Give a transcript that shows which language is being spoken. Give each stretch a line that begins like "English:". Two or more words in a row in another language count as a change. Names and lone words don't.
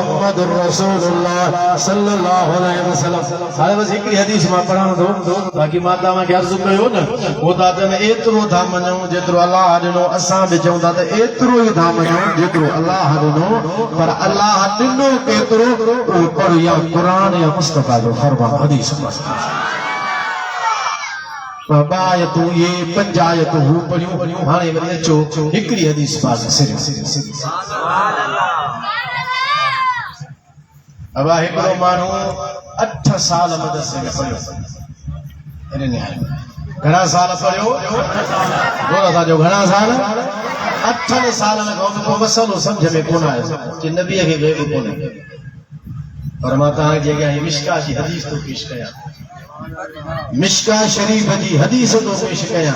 Arabic: محمد رسول الله صلى الله عليه وسلم.
Sindhi: हाणे बस हिकिड़ी हदीस मां पढ़ां थो, बाक़ी मां तव्हांखे अर्ज़ु कयो न, वो था चवनि एतिरो था मञूं जेतिरो अलाह ॾिनो, असां बि चऊं था त एतिरो ई था मञूं जेतिरो अलाह ॾिनो, पर अलाह ॾिनो केतिरो उहो पढ़ या क़ुरान या मुस्तफ़ा जो फरमान हदीस बायतूं ये पंजायत हू पढ़ियूं। हाणे वरी अचो हिकिड़ी हदीस पास अब हिकिड़ो माण्हू 8 साल मदरसे में पढ़ियो, घणा साल पढ़ियो, जो घणा साल, 8 साल में को मसलो समझ में कोन आयो कि नबीअ खे ग़ैब कोन्हे, पर मां तव्हांखे जेका मिशका जी हदीस तो पेश कयां, मिशका शरीफ जी हदीस तो पेश कयां।